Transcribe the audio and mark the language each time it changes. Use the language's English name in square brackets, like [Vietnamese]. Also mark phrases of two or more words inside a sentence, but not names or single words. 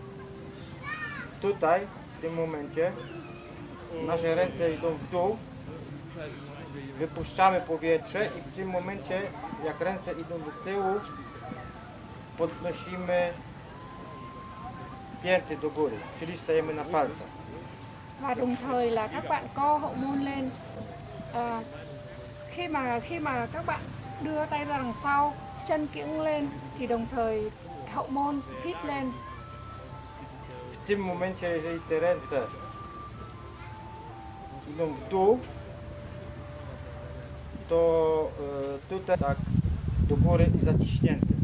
[Polish] Tutaj, w tym momencie, nasze ręce idą w dół. Wypuszczamy powietrze i w tym momencie, jak ręce idą do tyłu, podnosimy pięty do góry, czyli stajemy na palcach. [Vietnamese] Và đồng thời là các bạn co hậu môn lên. Khi mà các bạn đưa tay ra đằng sau, chân kiễng lên thì đồng thời hậu môn hít lên. [Polish] W tym momencie, jeżeli te ręce idą w dół, to tutaj tak do góry i zaciśnięte.